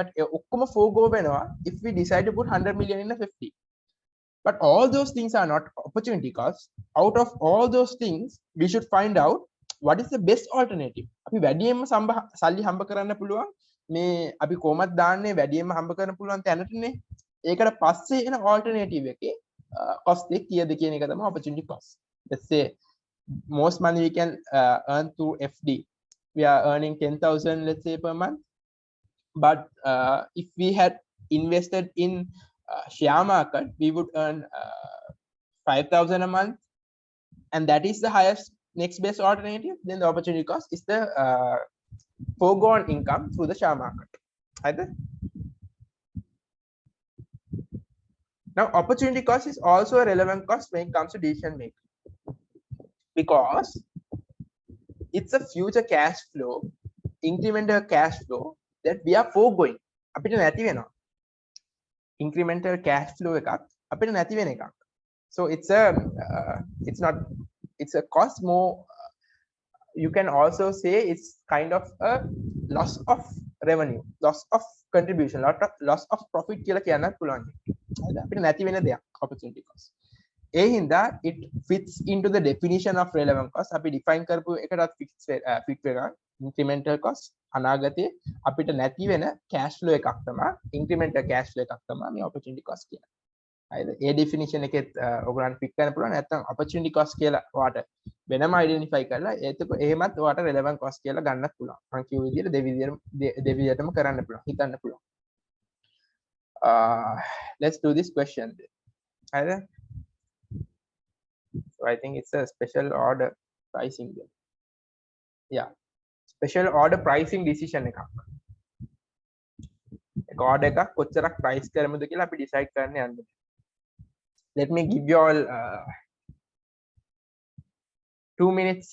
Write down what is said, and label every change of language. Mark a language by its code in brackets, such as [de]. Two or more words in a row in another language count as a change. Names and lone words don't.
[si] ඔක්කොම forego වෙනවා [en] if we decide to put 100 million in a 50. But all those things are not opportunity costs. Out of all those things, we should find out what is the best alternative. [si] අපි වැඩියෙන්ම සල්ලි හම්බ කරන්න පුළුවන් මේ අපි කොහොමද දාන්නේ වැඩියෙන්ම හම්බ කරන්න පුළුවන් තැනටනේ. ඒකට පස්සේ එන alternative එකේ cost එක කීයද කියන එක තමයි [en] opportunity cost. Let's say most money we can earn through FD. We are earning 10,000 let's say per month. But if we had invested in share market, we would earn 5,000 a month, and that is the highest next best alternative. Then the opportunity cost is the foregone income through the share market. Either. Now opportunity cost is also a relevant cost when it comes to decision making, because it's a future cash flow, incremental cash flow that we are foregoing. [si] අපිට නැති වෙනවා [en] incremental cash flow [si] එකක් අපිට නැති වෙන එකක්. [en] So it's a cost more. You can also say it's kind of a loss of revenue, loss of contribution, loss of profit [si] කියලා කියන්නත් පුළුවන්. අපිට නැති වෙන දෙයක් [en] opportunity cost. [si] ඒ හින්දා [en] it fits into the definition of relevant cost. [si] අපි define කරපු එකටත් fit වෙනවා [en] incremental cost. [si] අනාගතයේ අපිට නැති වෙන [en] cash flow [si] එකක් තමයි [en] incremental cash flow [si] එකක් තමයි මේ [en] opportunity cost [si] කියන්නේ. හරිද? ඒ definition එකෙත් ඔයගොල්ලන්ට [en] pick කරන්න [si] පුළුවන්. නැත්නම් [en] opportunity cost [si] කියලා ඔයාට වෙනම identify කරලා ඒක එහෙමත් ඔයාට [en] relevant cost [si] කියලා ගන්නත් පුළුවන්. මම කියු විදිහට දෙවිදියටම කරන්න පුළුවන්. හිතන්න පුළුවන්. [en] Let's do this question. [si] හරිද? [en] So I think it's a special order pricing. Yeah. Special order pricing decision එකක්. [si] ඒක order එකක් කොච්චරක් price කරමුද කියලා අපි decide කරන්න යන්න. [en] Let me give you all 2 minutes.